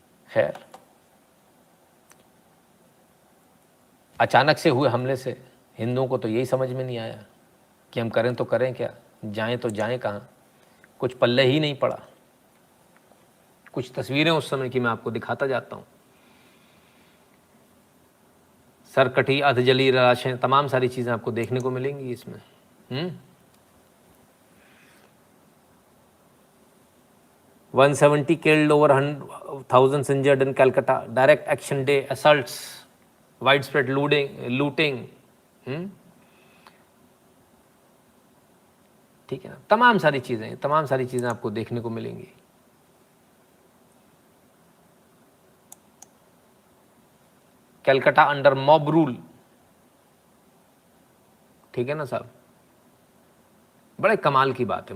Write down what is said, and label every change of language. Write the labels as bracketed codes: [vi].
[hi] खैर, अचानक से हुए हमले से हिंदुओं को तो यही समझ में नहीं आया कि हम करें तो करें क्या, जाएं तो जाएं कहाँ, कुछ पल्ले ही नहीं पड़ा। कुछ तस्वीरें उस समय की मैं आपको दिखाता जाता हूँ। सर कटी, अधजली लाशें, तमाम सारी चीज़ें आपको देखने को मिलेंगी इसमें। [en] 170 killed, over thousands injured in Calcutta. Direct action day assaults, widespread looting. [hi] ठीक है ना, तमाम सारी चीजें आपको देखने को मिलेंगी। कलकत्ता अंडर मॉब रूल, ठीक है ना साहब, बड़े कमाल की बात है।